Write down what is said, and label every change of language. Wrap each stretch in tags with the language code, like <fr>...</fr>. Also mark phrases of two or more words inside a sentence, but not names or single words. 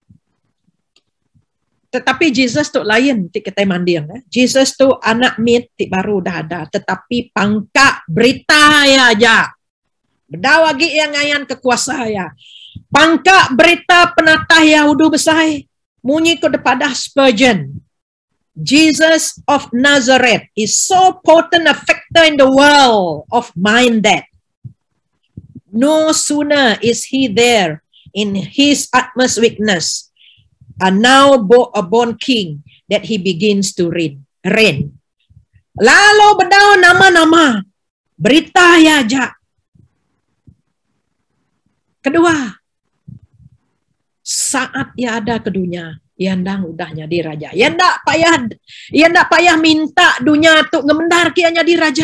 <iba>Tetapi Jesus tu lain ti kita mandiang. Jesus tu anak mit ti baru dah ada. Tetapi pangkat berita ya aja. Bedau lagi yang ngayan kekuasa ya. Pangkat berita penatah Yahudu besai. Munyi ko daripada Spurgeon.</iba> <en>Jesus of Nazareth is so potent a factor in the world of mind that no sooner is he there in his utmost weakness, and now a born king, that he begins to reign.</en> <iba>Lalu bedau nama-nama berita ya aja. Kedua, saat ia ada ke dunia, ia ndang udah jadi raja. Ia ndak payah minta dunia tu ngemendar kia jadi raja.</iba>